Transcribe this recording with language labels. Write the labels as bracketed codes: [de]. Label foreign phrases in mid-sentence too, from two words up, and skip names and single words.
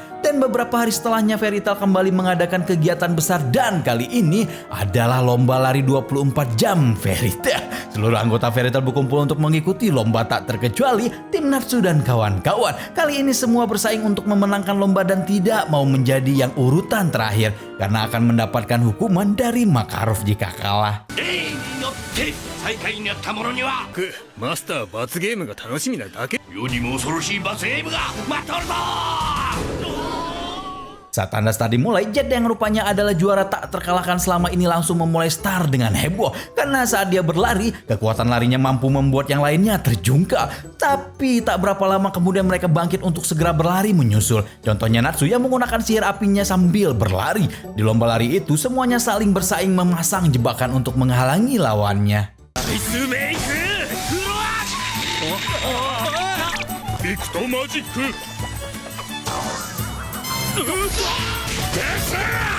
[id] Dan beberapa hari setelahnya Fairytale kembali mengadakan kegiatan besar dan kali ini adalah lomba lari 24 jam Fairytale. Seluruh anggota Fairytale berkumpul untuk mengikuti lomba tak terkecuali tim Natsu dan kawan-kawan. Kali ini semua bersaing untuk memenangkan lomba dan tidak mau menjadi yang urutan terakhir karena akan mendapatkan hukuman dari Makarov jika kalah. [ja] 最下位になった者にはマスター罰ゲームが楽しみなだけ。世にも恐ろしい罰ゲームが待っておるぞ。 [id] Saat tanda start dimulai, Jet yang rupanya adalah juara tak terkalahkan selama ini langsung memulai start dengan heboh. Karena saat dia berlari, kekuatan larinya mampu membuat yang lainnya terjungkal. Tapi tak berapa lama kemudian mereka bangkit untuk segera berlari menyusul. Contohnya Natsu yang menggunakan sihir apinya sambil berlari. Di lomba lari itu semuanya saling bersaing memasang jebakan untuk menghalangi lawannya. [ja] ビクトマジック。